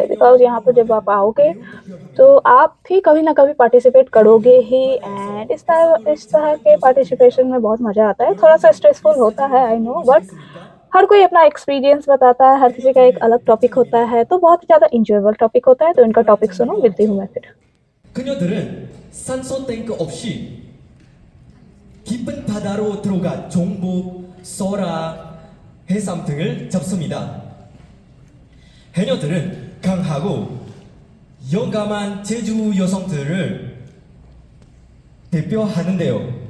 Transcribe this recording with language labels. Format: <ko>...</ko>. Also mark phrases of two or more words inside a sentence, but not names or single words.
<hi>बिकॉज यहाँ पर जब आप आओगे तो आप भी कभी ना कभी पार्टिसिपेट करोगे ही एंड इस तरह के पार्टिसिपेशन में बहुत मज़ा आता है। थोड़ा सा स्ट्रेसफुल होता है</hi> <en>I know,</en> <hi>बट हर कोई अपना एक्सपीरियंस बताता है, हर किसी का एक अलग टॉपिक होता है, तो बहुत ज़्यादा इंजॉयबल टॉपिक होता है। तो इनका टॉपिक सुनो, मिलती हूँ मैं फिर।</hi> <ko>그녀들은 산소 탱크 없이 깊은 바다로 들어가 종복, 소라, 해삼 등을 잡습니다. 해녀들은 강하고 용감한 제주 여성들을 대표하는데요.</ko>